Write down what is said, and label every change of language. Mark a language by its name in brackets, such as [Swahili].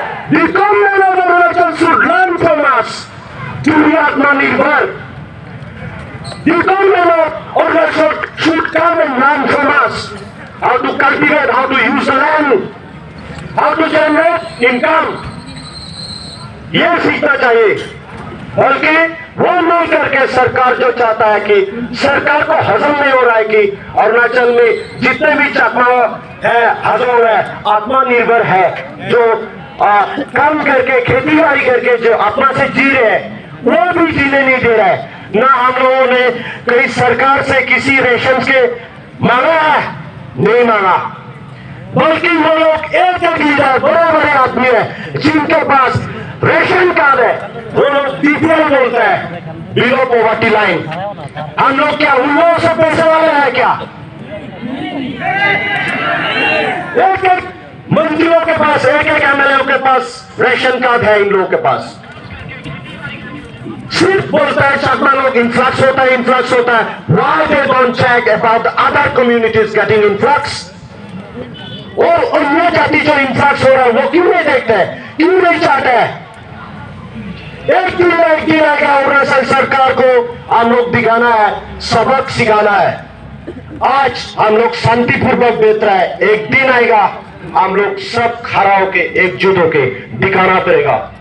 [English] The government of Arunachal should learn from us to be आत्मनिर्भर। The government of Arunachal should come and learn from us how to cultivate, how to use the land, how to generate income। [Hindi] ये सीखना चाहिए, बल्कि वो नहीं करके सरकार जो चाहता है कि सरकार को हजम नहीं हो रहा है कि अरुणाचल में जितने भी चकमा है हजम है, आत्मनिर्भर है, जो काम करके खेती बाड़ी करके जो अपना से जी रहे हैं वो भी जीने नहीं दे रहा है। ना हम लोगों ने कहीं सरकार से किसी रेशन के मांगा है, नहीं मांगा, बल्कि वो लोग एक लीडर बड़े बड़े आदमी है जिनके पास रेशन कार्ड है, वो लोग बीपीएल बोलते हैं, बिलो पॉवर्टी लाइन। हम लोग क्या उन लोगों से पैसे वाले हैं क्या? एक एक मंत्रियों के पास, एक एक एमएलए के पास रेशन कार्ड है इन लोगों के पास। सिर्फ बोलता है चकमा लोग इन्फ्लक्स होता है, इन्फ्लक्स होता है। [English] Why they don't check about the other communities getting influx? [Hindi] और अन्य जाति जो इन्फ्लक्स हो रहा है वो क्यों नहीं देखते हैं, क्यों नहीं चाहते हैं? एक दिन आएगा अरुणाचल सरकार को हम लोग दिखाना है, सबक सिखाना है। आज हम लोग शांतिपूर्वक बेच रहा है, एक दिन आएगा हम लोग सब खड़ा होके एकजुट होके दिखाना पड़ेगा।